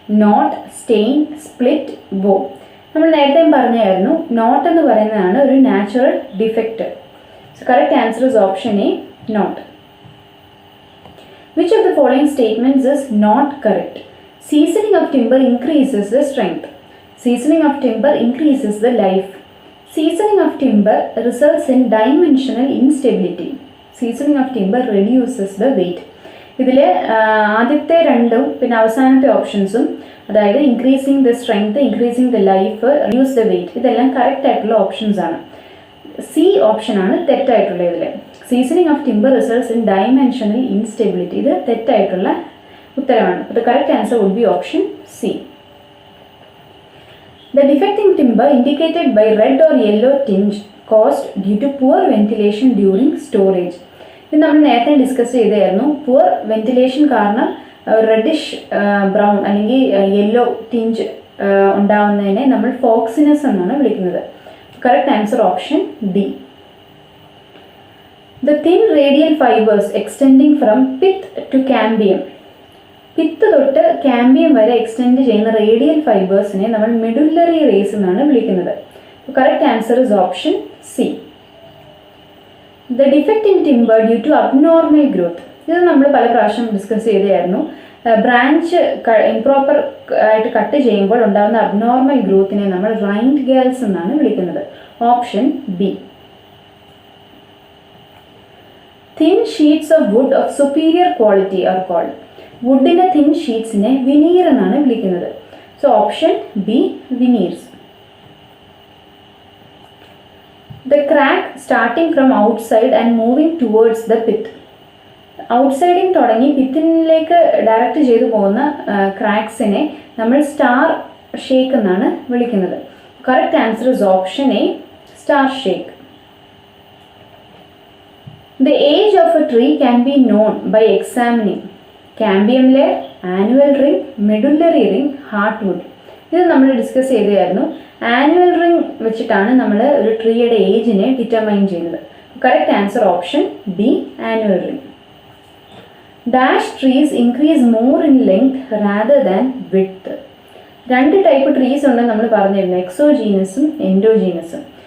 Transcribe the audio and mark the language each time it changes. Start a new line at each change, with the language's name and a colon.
English: Knot, stain, split, bow.
Malayalam: നമ്മൾ നേരത്തെ പറഞ്ഞായിരുന്നു നോട്ട് എന്ന് പറയുന്നതാണ് ഒരു natural defect.
English: So correct answer is option A, knot. Which of the following statements is not correct? Seasoning of timber increases the strength. Seasoning of timber increases the life. Seasoning of timber results in dimensional instability. Seasoning of timber reduces the weight.
Malayalam: ഇതിൽ ആദ്യത്തെ രണ്ടും പിന്നെ അവസാനത്തെ ഓപ്ഷൻസും, അതായത്
English: increasing the strength, increasing the life, reduce the weight,
Malayalam: ഇതെല്ലാം correct ആയിട്ടുള്ള options ആണ്. C ഓപ്ഷനാണ് തെറ്റായിട്ടുള്ള. ഇതിൽ
English: seasoning of timber results in dimensional instability,
Malayalam: ഇത് തെറ്റായിട്ടുള്ള ഉത്തരമാണ്.
English: The correct answer would be option C. The defect in timber indicated by red or yellow tinge caused due to poor ventilation during storage.
Malayalam: ഇത് നമ്മൾ നേരത്തെ discuss ചെയ്തായിരുന്നു. Poor ventilation കാരണം reddish brown അല്ലെങ്കിൽ yellow ടിഞ്ച് ഉണ്ടാവുന്നതിനെ നമ്മൾ ഫോക്സിനസ് എന്നാണ് വിളിക്കുന്നത്.
English: Correct answer option D. The thin radial fibers extending from pith to cambium.
Malayalam: Pith തൊട്ട് കാമ്പിയം വരെ എക്സ്റ്റെൻഡ് ചെയ്യുന്ന റേഡിയൽ ഫൈബേഴ്സിനെ നമ്മൾ മെഡുല്ലറി റേസ് എന്നാണ് വിളിക്കുന്നത്.
English: Correct answer is option C. The defect in timber due to abnormal growth.
Malayalam: ഇത് നമ്മൾ പല പ്രാവശ്യം ഡിസ്കസ് ചെയ്തായിരുന്നു. ബ്രാഞ്ച് ഇംപ്രോപ്പർ ആയിട്ട് കട്ട് ചെയ്യുമ്പോൾ ഉണ്ടാകുന്ന അബ്നോർമൽ ഗ്രോത്തിനെ നമ്മൾ റൈൻഡ് ഗേൽസ് എന്നാണ് വിളിക്കുന്നത്. Option B.
English: Thin sheets of wood of superior quality are called.
Malayalam: വുഡിൻ്റെ thin ഷീറ്റ്സിനെ veneer എന്നാണ് വിളിക്കുന്നത്.
English: So option B, veneers. The crack starting from outside and moving towards the pith.
Malayalam: ഔട്ട്സൈഡിൽ തുടങ്ങി പിത്തിനിലേക്ക് direct ചെയ്തു പോകുന്ന ക്രാക്സിനെ നമ്മൾ സ്റ്റാർ ഷേക്ക് എന്നാണ് വിളിക്കുന്നത്.
English: Correct answer is option A, star shake. The age of a tree can be known by examining cambium layer, annual ring, medullary ring, heartwood.
Malayalam: ഇത് നമ്മൾ discuss ചെയ്തായിരുന്നു. Annual ring വെച്ചിട്ടാണ് നമ്മൾ ഒരു ട്രീയുടെ ഏജിനെ ഡിറ്റർമൈൻ ചെയ്യുന്നത്.
English: Correct answer option B, annual ring. Dash trees increase more in length rather than width.
Malayalam: 2 type trees ഉണ്ടെന്ന് നമ്മൾ പറഞ്ഞിരുന്നു, എക്സോജീനസും എൻഡോജീനസും.